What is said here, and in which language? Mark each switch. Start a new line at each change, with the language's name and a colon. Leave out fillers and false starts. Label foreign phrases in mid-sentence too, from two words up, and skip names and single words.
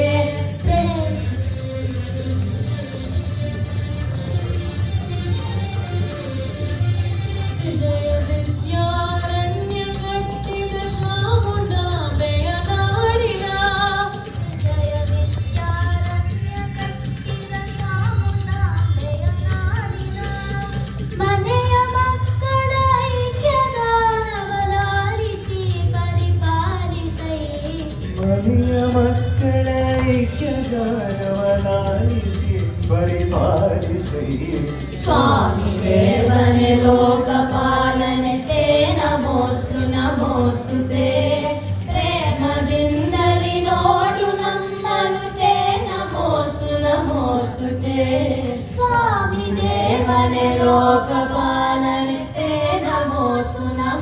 Kannada: ಜಯ ವಿದ್ಯಾರಣ್ಯ ಕಟ್ಟಿದ ಚಾಮುಂಡಾಂಬೆಯ ನಾಡಿನ ಜಯ ವಿದ್ಯಾರಣ್ಯ ಕಟ್ಟಿದ ಚಾಮುಂಡಾಂಬೆಯ ನಾಡಿನ ಮನೆಯ ಮಕ್ಕಳ ಮನೆಯ ಮಕ್ಕಳ ಐಕ್ಯಗಾನವಲಾಲಿಸಿ ಪರಿಪಾಲಿಸಿ ಸ್ವಾಮಿ ದೇವನೆ ಲೋಕಪಾಲನೆ
Sanskrit: ते नमोस्तु नमोस्तु ते
Kannada: प्रेमದಿಂದಲಿ ನೋಡು ನಮ್ಮನ್ನು
Sanskrit: ते नमोस्तु नमोस्तु ते
Kannada: ಸ್ವಾಮಿ ದೇವನೆ ಲೋಕಪಾಲನೆ
Sanskrit: ते नमोस्तु